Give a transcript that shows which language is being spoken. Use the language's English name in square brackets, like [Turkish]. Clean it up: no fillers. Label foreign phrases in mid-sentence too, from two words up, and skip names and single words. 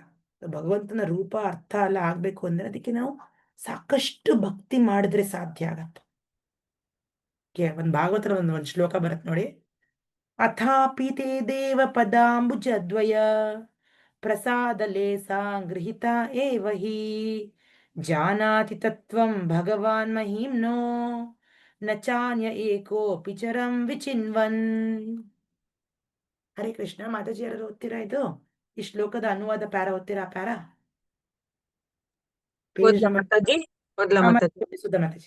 [Kannada] ಭಗವಂತನ ರೂಪ ಅರ್ಥ ಎಲ್ಲ ಆಗ್ಬೇಕು ಅಂದ್ರೆ ಅದಕ್ಕೆ ನಾವು ಸಾಕಷ್ಟು ಭಕ್ತಿ ಮಾಡಿದ್ರೆ ಸಾಧ್ಯ ಆಗತ್ತೆ. ಒಂದ್ ಭಾಗವತರ ಒಂದ್ ಶ್ಲೋಕ ಬರುತ್ತೆ ನೋಡಿ, [Sanskrit] ಅಥಾಪಿತೆ ದೇವ ಪದಾಂಬುಜದ್ವಯ ಪ್ರಸಾದಲೇ ಸಾಂಗೃಹಿತ ಏವ ಹಿ ಜಾನಾತಿ ತತ್ವಂ ಭಗವಾನ್ ಮಹಿಮ್ನೋ ನ ಚಾನ್ಯ ಏಕೋಪಿ ಚರಂ ವಿಚಿನ್ವನ್. [Kannada] ಹರೇ ಕೃಷ್ಣ. ಮಾತಾಜಿ ಯಾರು ಓದ್ತೀರಾ ಇದು? ಈ ಶ್ಲೋಕದ ಅನುವಾದ ಪ್ಯಾರ ಓದ್ತೀರಾ? ಪ್ಯಾರ ಮಾತಾಜಿ.